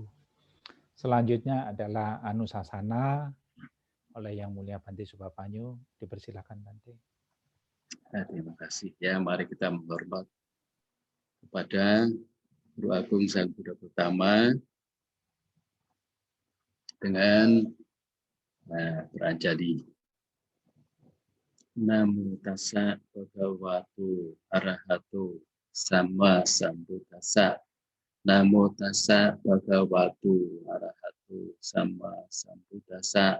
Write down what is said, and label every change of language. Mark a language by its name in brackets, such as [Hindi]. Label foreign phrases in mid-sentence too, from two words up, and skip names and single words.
[Indonesian] Selanjutnya adalah Anusasana oleh Yang Mulia Bante Subapanyu. Dipersilakan, Bante. Nah, terima kasih. Ya, mari kita menghormat kepada Guru Agung Sang Buddha Utama dengan beranjali. [Pali] Namo tassa bhagavato arahato sama sambuddhassa. Namo tassa bhagavato arahato sama sambuddhassa.